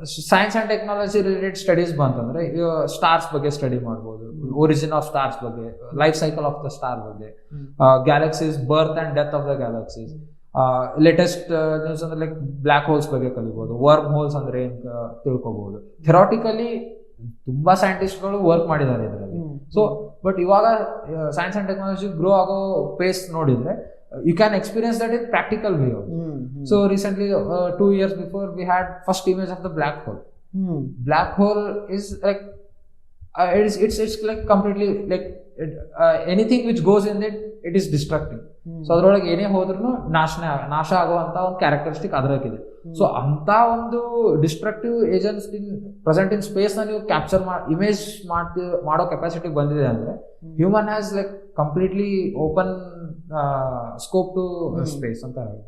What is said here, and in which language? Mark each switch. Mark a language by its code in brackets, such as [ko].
[en] Science and technology related studies [kn] ಬಂತಂದ್ರೆ stars ಬಗ್ಗೆ study ಮಾಡ್ಬೋದು, ಒರಿಜಿನ್ ಆಫ್ ಸ್ಟಾರ್ಸ್ ಬಗ್ಗೆ, life cycle of the star ಬಗ್ಗೆ, galaxies birth and death of the galaxies, latest news ಅಂದ್ರೆ like black holes ಬಗ್ಗೆ ಕಲಿಬಹುದು, worm holes ಅಂದ್ರೆ ಏನ್ ತಿಳ್ಕೊಬಹುದು. ಥಿರಾಟಿಕಲಿ ತುಂಬಾ ಸೈಂಟಿಸ್ಟ್ಗಳು ವರ್ಕ್ ಮಾಡಿದ್ದಾರೆ ಇದರಲ್ಲಿ. ಸೊ ಬಟ್ ಇವಾಗ ಸೈನ್ಸ್ ಅಂಡ್ ಟೆಕ್ನಾಲಜಿ ಗ್ರೋ ಆಗೋ ಪೇಸ್ ನೋಡಿದ್ರೆ [en] you can experience that in practical way also. So recently 2 years before we had first image of the black hole. Black hole is like it's like completely like anything which goes in it is destructive. [kn] So ಅದ್ರೊಳಗೆ ಏನೇ ಹೋದ್ರೂ ನಾಶ ಆಗುವಂತ ಒಂದು characteristic ಅದ್ರಕ್ಕಿದೆ. So ಅಂತ ಒಂದು destructive agents present in space ನ ನೀವು ಕ್ಯಾಪ್ಚರ್ ಇಮೇಜ್ ಮಾಡೋ ಕೆಪಾಸಿಟಿ ಬಂದಿದೆ ಅಂದ್ರೆ [en] human has like completely open scope to space [kn] ಅಂತ.